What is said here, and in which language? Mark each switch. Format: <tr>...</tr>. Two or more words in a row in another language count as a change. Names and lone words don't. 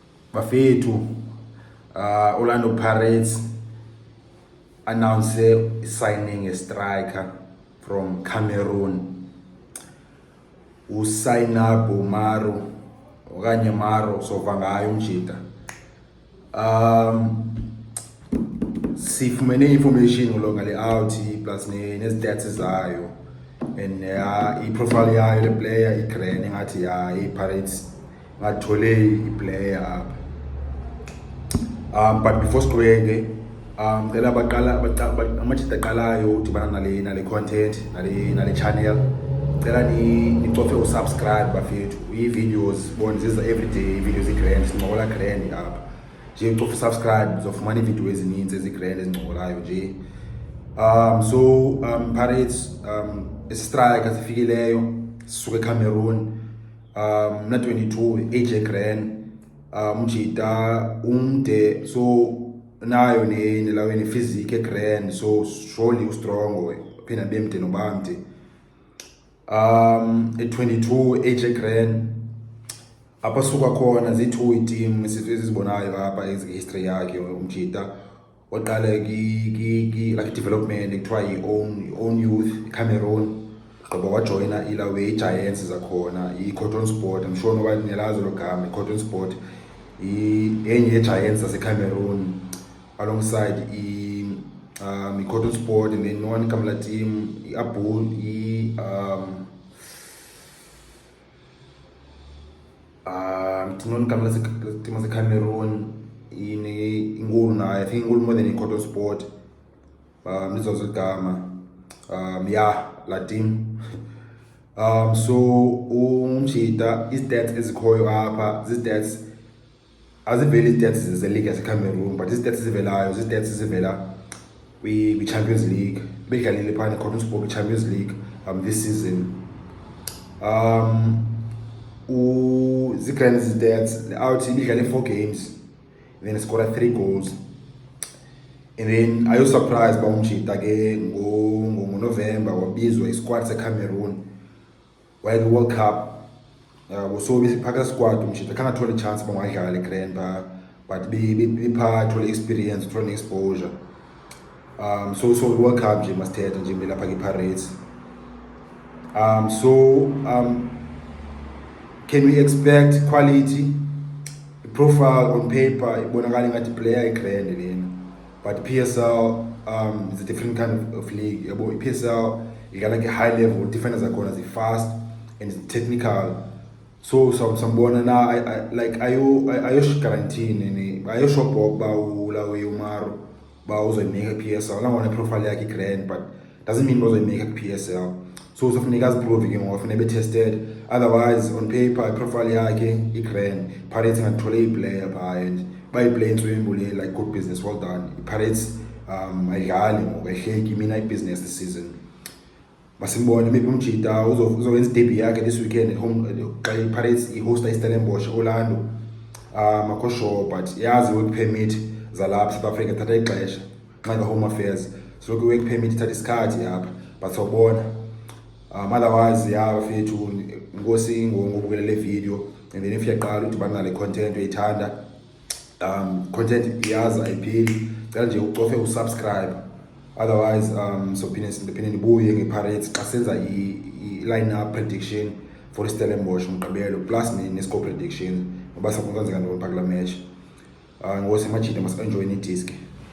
<en>bafethu, Orlando Pirates announced signing a striker from Cameroon,</en> <xh>Souaibou Marou okanye Marou sova ngayo umjida. Sifumene information ngale</xh> <en>out plus</en> <xh>ne-stats zayo and i-profile yayo le player igreen ngathi i-Pirates ngathole i-player apha.</xh> <en>But before</en> <xh>siqhubeke, ngicela amajida aqalayo udibana nale content nale channel, ngicela nicofe usubscribe bafethu. I-videos bona ziza everyday, videos i-grand, sincokola grand apha nje. Ucofe usubscribe uzofumana iivideo ezininzi ezi-grand ezincokolayo nje. Pirates striker sifikileyo sisuka eCameroon, mna 22, age grand, umjida umde, so nayo nelaweni physique grand,</xh> <en>so surely</en> <xh>ustrong phina bemde nobamde. 22 age grand, apha suka khona zi-2 iiteam esizibonayo apha history yakhe umjida. Oqala</xh> <en>like development</en> <xh>ekuthiwa i-own youth Cameroon, gqiba wajoyina ilawe Giants zakhona i-Cotton Sport.</xh> <en>I'm sure</en> <xh>noba niyalazi lo gama. I-Cotton Sport enye ye-Giants zaseCameroon alongside i-Cotton Sport,</xh> <en>and then one</en> <xh>kamla team i-Abul kamla team zaseCameroon inkulu nayo.</xh> <en>I think</en> <xh>inkulu</xh> <en>more than</en> <xh>i-Cotton Sport. Lizozo ligama la team. So umjida i-stats ezikhoyo apha zi-stats aziveli i-stats ze-league yaseCameroon, but i-stats ezivelayo zi-stats ezivela kwi-Champions League. Bedlalile phana i-Cotton Sport kwi-Champions League</xh> <en>this season. Zi-grand stats out ibidlale 4 games and then scored 3 goals. And then I was surprised by</en> <xh>umjida ke ngo-November wabizwa</xh> <en>i-squad seCameroon while the World Cup.</en> <xh>So besiphaka squad umjida khange athole chance ba ngadlala grand pha, but bepha thole experience, thole exposure.</xh> <en>So the World Cup</en> <xh>nje must-thetha nje lapha ke-Pirates.</xh> <en>Can we expect quality? Profile on paper</en> <xh>ibonakala ngathi</xh> <en>player i-grand lena, but PSL is a different kind of league.</en> <xh>Yabo i-PSL idlala</xh> <en>like a high level,</en> <xh>defenders zakhona zi-</xh> <en>fast and technical.</en> <xh>So sambona na ayo guarantee nini, ayo shop ba ulawe uMaru ba uzoyimeka PSL. Nangona profile yakhe i-grand,</xh> <en>but doesn't mean</en> <xh>uzoyimeka PSL. So uzofuneka aziprove ke ngoba funeka be-tested.</xh> <en>Otherwise on paper</en> <xh>profile yakhe i-grand, Pirates ngathole i-player pha and bayi-play Souaibou</xh> <en>like good business. Well done.</en> <xh>Pirates ayidlali ngoku ehleki mina i-business</xh> <en>this season.</en> <xh>Masimbone maybe umjida uzowenza i-debut yakhe</xh> <en>this weekend at home</en> <xh>xa i-Pirates i-hosta i-Stellenbosch Orlando. Akho sure, but yazi</xh> <en>work permit</en> <xh>zalapha South Africa thatha ixesha xa</xh> <en>home affairs,</en> <xh>so</xh> <en>work permit</en> <xh>ithatha isikhathi apha, but sawubona. Otherwise bafethu inkosi ngobukela le video,</xh> <en>and then if</en> <xh>uyaqala udibana nale content uyithanda, content iyaza ayipheli, cela nje ucofe usubscribe. Otherwise siphinde nibuye nge-Pirates xa senza i-</xh> <en>line up prediction for</en> <xh>iStellenbosch umgqibelo plus ne-</xh> <en>score prediction</en> <xh>ngoba sakwenzeka ntoni phaa kula match. Ngosi majida mas-enjoy ni-disc.</xh>